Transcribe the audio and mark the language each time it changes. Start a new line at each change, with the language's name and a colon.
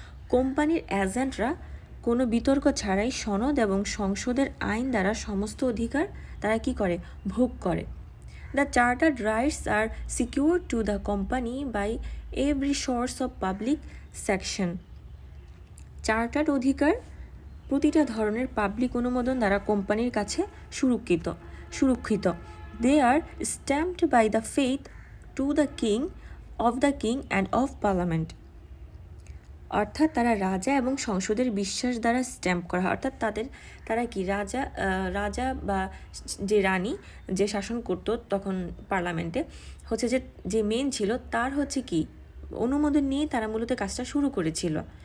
Bangla: কোম্পানির এজেন্টরা কোনো বিতর্ক ছাড়াই সনদ এবং সংসদের আইন দ্বারা সমস্ত অধিকার তারা ভোগ করে।
English: The chartered rights are secured to the company by every source of public sanction.
Bangla: Chartered অধিকার প্রতিটা ধরনের পাবলিক অনুমোদন দ্বারা কোম্পানির কাছে সুরক্ষিত।
English: They are stamped by the faith to the king and of parliament.
Bangla: অর্থাৎ তারা রাজা এবং সংসদের বিশ্বাস দ্বারা স্ট্যাম্প করা হয়। অর্থাৎ তারা রাজা বা যে রানী যে শাসন করত তখন পার্লামেন্টে যে মেন ছিল তার অনুমোদন নিয়ে তারা মূলত কাজটা শুরু করেছিল।